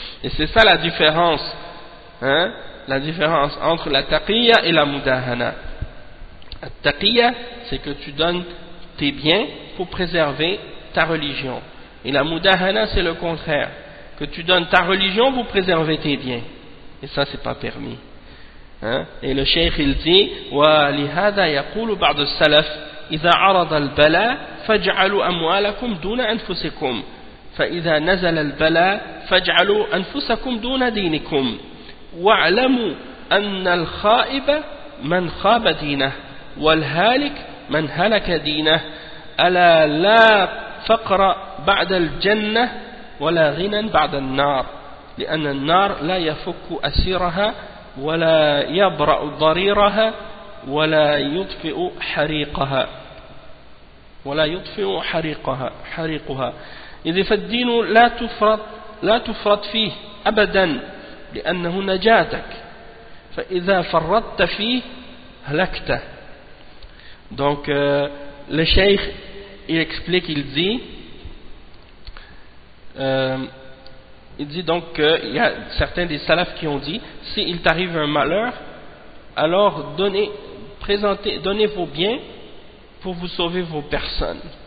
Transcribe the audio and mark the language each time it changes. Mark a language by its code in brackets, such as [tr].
[fr] Et c'est ça la différence, hein, la différence entre la taqiyya et la mudahana. La taqiyya, c'est que tu donnes tes biens pour préserver ta religion. Et la mudahana, c'est le contraire, que tu donnes ta religion pour préserver tes biens. Et ça, c'est pas permis. Hein? Et le cheikh il dit [ar] wa lihada yaqulu ba'd as-salaf إذا عرض البلاء فاجعلوا أموالكم دون أنفسكم فإذا نزل البلاء فاجعلوا أنفسكم دون دينكم واعلموا أن الخائب من خاب دينه والهالك من هلك دينه ألا لا فقر بعد الجنة ولا غنى بعد النار لأن النار لا يفك أسيرها ولا يبرأ ضريرها ولا يطفئ حريقها ولا يطفئ حريقها إذ فالدين لا تفرط فيه أبدا لأنه نجاتك فإذا فرطت فيه هلكت [fr] Donc, le cheikh, il explique, il dit, donc qu'il y a certains des salafs qui ont dit, s'il t'arrive un malheur, alors donnez vos biens pour vous sauver vos personnes.